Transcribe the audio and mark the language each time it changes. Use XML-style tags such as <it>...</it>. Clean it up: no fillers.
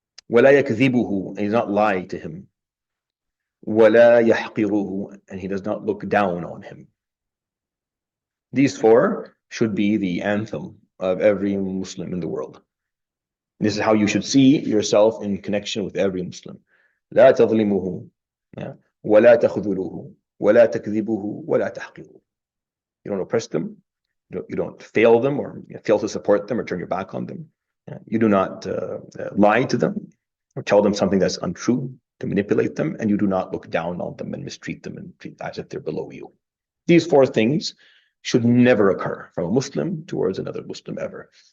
<ar>ولا يكذبه,</ar> <en>he does not lie to him.</en> <ar>ولا يحقره,</ar> <en>and he does not look down on him. These four should be the anthem of every Muslim in the world. This is how you should see yourself in connection with every Muslim.</en> <ar>لا تظلمه, ولا تخذله ولا تكذبه ولا تحقره.</ar> <en>You don't oppress them, you don't fail them or fail to support them or turn your back on them. You do not lie to them or tell them something that's untrue to manipulate them, and you do not look down on them and mistreat them and treat as if they're below you. These four things should never occur from a Muslim towards another Muslim ever.</en>